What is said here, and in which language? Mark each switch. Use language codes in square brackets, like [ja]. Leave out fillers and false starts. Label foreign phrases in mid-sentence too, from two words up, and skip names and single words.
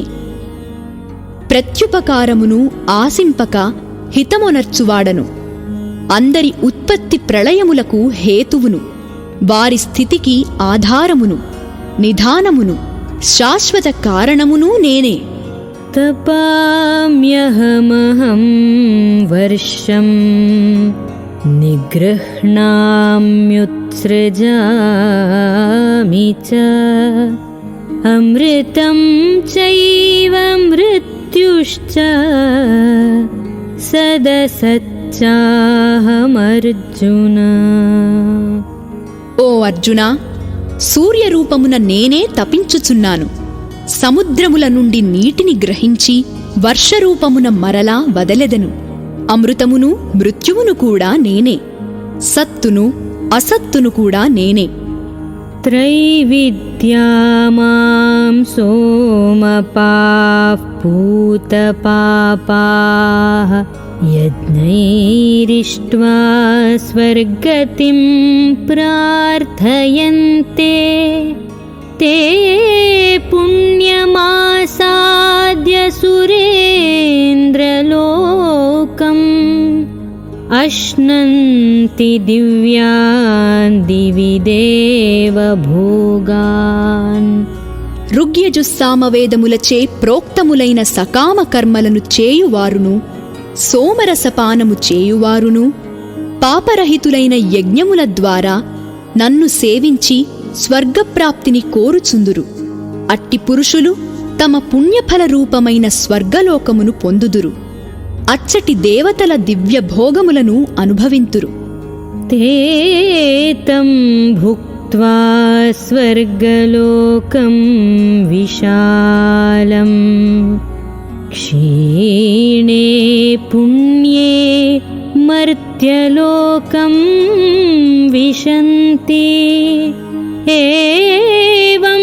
[te] ప్రత్యుపకారమును ఆశింపక హితమునర్చువాడను. అందరి ఉత్పత్తి ప్రళయములకు హేతువును, వారి స్థితికి ఆధారమును, నిధానమును, శాశ్వత కారణమును నేనే. [sa] तपाम्यहमहं वर्षं निगृह्णाम्युत्सृजामि च अमृतं चैव मृत्युश्च सदसच्चाहमर्जुन. [te] ఓ అర్జునా, సూర్యరూపమున నేనే తపించుచున్నాను. సముద్రముల నుండి నీటిని గ్రహించి వర్షరూపమున మరలా వదలెదను. అమృతమును మృత్యువును కూడా నేనే. సత్తును అసత్తును కూడా నేనే. [sa] त्रैविद्या मां सोमपाः पूतपापाः यज्ञैरिष्ट्वा स्वर्गतिं प्रार्थयन्ते ते पुण्यमासाद्य सुरेन्द्रलोकम् अश्नन्ति दिव्यान् दिवि देवभोगान्. [te] ఋగ్యజుస్సామవేదములచే ప్రోక్తములైన సకామ కర్మలను చేయువారును, సోమరసపానము చేయువారును, పాపరహితులైన యజ్ఞముల ద్వారా నన్ను సేవించి స్వర్గప్రాప్తిని కోరుచుందురు. అట్టి పురుషులు తమ పుణ్యఫల రూపమైన స్వర్గలోకమును పొందుదురు. అచ్చటి దేవతల దివ్య భోగములను అనుభవింతురు. [sa] ते तं भुक्त्वा स्वर्गलोकं विशालं क्षीणे पुण्ये मर्त्यलोकं विशन्ति.